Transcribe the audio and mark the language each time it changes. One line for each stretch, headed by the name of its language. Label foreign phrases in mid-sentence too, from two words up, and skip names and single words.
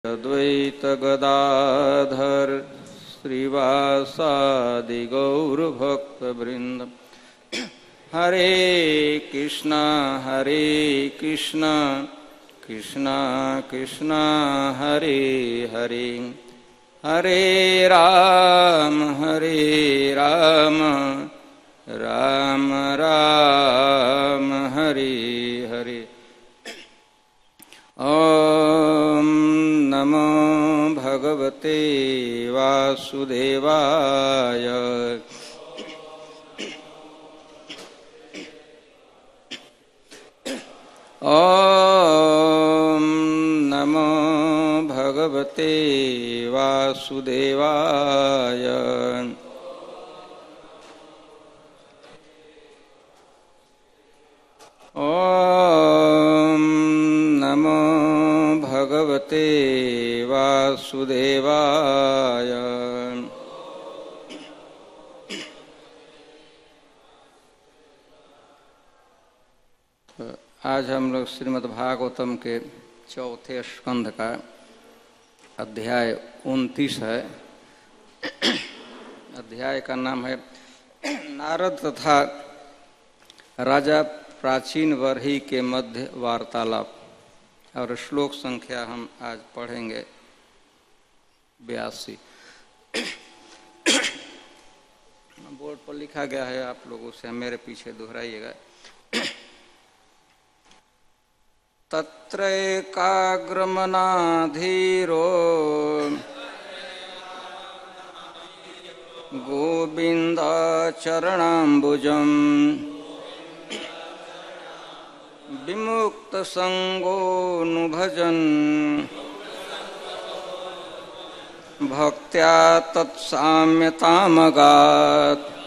Sanskrit: अद्वैत गदाधर श्रीवासादि गौरभक्तवृंद। हरे कृष्णा कृष्णा कृष्णा हरे हरे, हरे राम राम राम हरे हरे। ओम नमो भगवते वासुदेवाय। ओम नमो भगवते वासुदेवाय। ओम नमो भगवते वासुदेवाय।
Hindi: आज हम लोग श्रीमद् भागवतम के चौथे स्कंध का अध्याय 29 है। अध्याय का नाम है नारद तथा राजा प्राचीन वर्ही के मध्य वार्तालाप, और श्लोक संख्या हम आज पढ़ेंगे 82। बोर्ड पर लिखा गया है, आप लोग उसे मेरे पीछे दोहराइएगा।
Sanskrit: तत्रैकाग्रमनाधीरो गोविन्दाचरणाम्बुजम् विमुक्तसङ्गोऽनुभजन् भक्त्या तत्साम्यतामगात्।